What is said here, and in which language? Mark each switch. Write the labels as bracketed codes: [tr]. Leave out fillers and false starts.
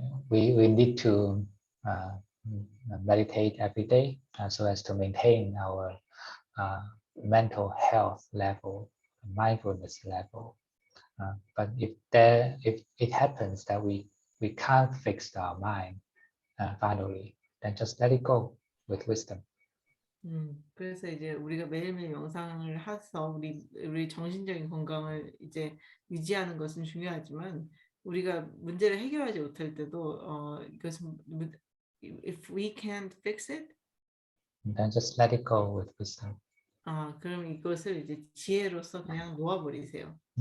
[en] We need to meditate every day so as to maintain our mental health level, mindfulness level. But if it happens that we can't fix our mind finally, then just let it go with wisdom. [ko] 그래서 이제 우리가 매일매일 명상을 해서 우리 정신적인 건강을 이제 유지하는 것은 중요하지만, 우리가 문제를 해결하지 못할 때도 이것은 [en] if we can't fix it, then just let it go with wisdom. [ko] 그럼 이것을 이제 지혜로서 그냥 놓아버리세요.